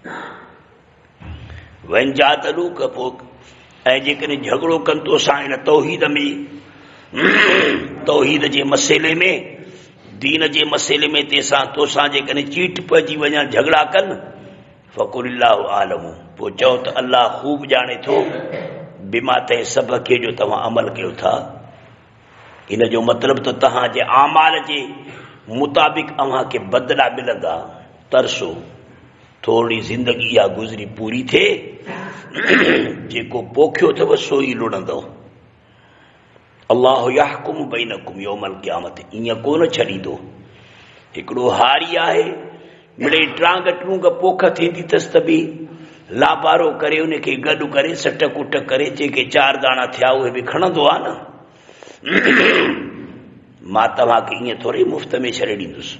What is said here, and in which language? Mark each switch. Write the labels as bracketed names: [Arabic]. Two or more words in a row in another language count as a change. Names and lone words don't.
[Sindhi] वन जातलू कपो, ऐं जेकॾहिं झगड़ो कनि तोसां हिन तौहीद में, तौहीद जे मसइले में, दीन जे मसइले में तोसां जेकॾहिं चीट पइजी वञनि, झगड़ा कनि, [Arabic] فقل الله أعلم, [Sindhi] पोइ चओ त अल्लाह ख़ूब ॼाणे थो बिमा तंहिं सभ खे जो तव्हां अमल कयो था। इन जो मतिलबु त तव्हांजे आमाल जे मुताबिक़ अव्हांखे बदिला मिलंदा। तरसो, थोरी ज़िंदगी इहा गुज़री पूरी थिए, जेको पोखियो अथव सो ई लुणंदो। [Arabic] الله يحكم بينكم يوم القيامة, [Sindhi] ईअं कोन छॾींदो। हिकिड़ो हारी आहे, मिड़े ट्रांग टूंग पोख थींदी अथसि त बि लाबारो करे उनखे गॾु करे सट कुट करे जेके 4 दाणा थिया उहे बि खणंदो आहे न। मां तव्हांखे ईअं थोरी मुफ़्त में छॾे ॾींदुसि।